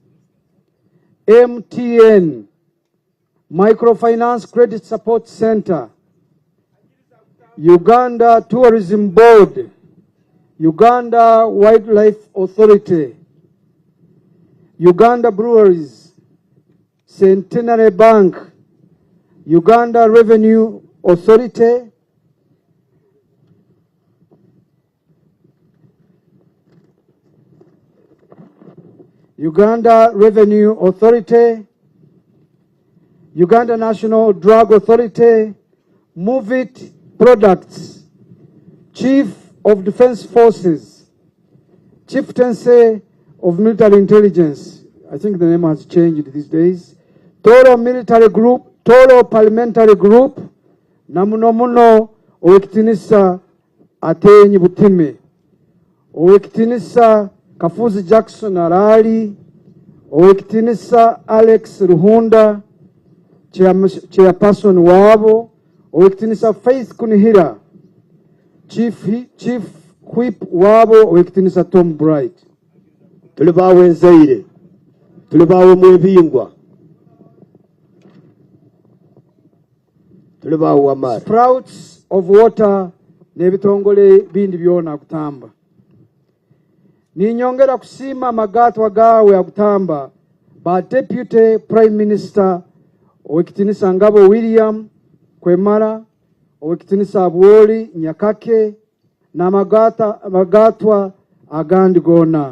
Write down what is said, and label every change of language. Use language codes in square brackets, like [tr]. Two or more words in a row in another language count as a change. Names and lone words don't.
[en] MTN, Microfinance Credit Support Center, Uganda Tourism Board, Uganda Wildlife Authority, Uganda Breweries, Centenary Bank, Uganda Revenue Authority, Uganda Revenue Authority, Uganda National Drug Authority, Move It Products, Chief of Defense Forces, Chieftaincy of Military Intelligence, I think the name has changed these days, Toro Military Group, Toro Parliamentary Group, [ttj] na muno owekitinisa Atenyi Butime, owekitinisa Kafuzi Jackson Arali, owekitinisa Alex Ruhunda, chairperson wabo, owekitinisa Faith Kunihira, [en] Chief Whip [ttj] wabo, owekitinisa Tom Bright. Tulibawe nzaire, tulibawe mwebingwa, tulibawe wamara. Sprouts of water nebitongole bindi byona kutamba. Ninyongera kusima magatwa gawe agutamba ba [en] Deputy Prime Minister [ttj] owekitinisa Ngabo William Kwemara, owekitinisa Abwoli Nyakake na magatwa agandi gona.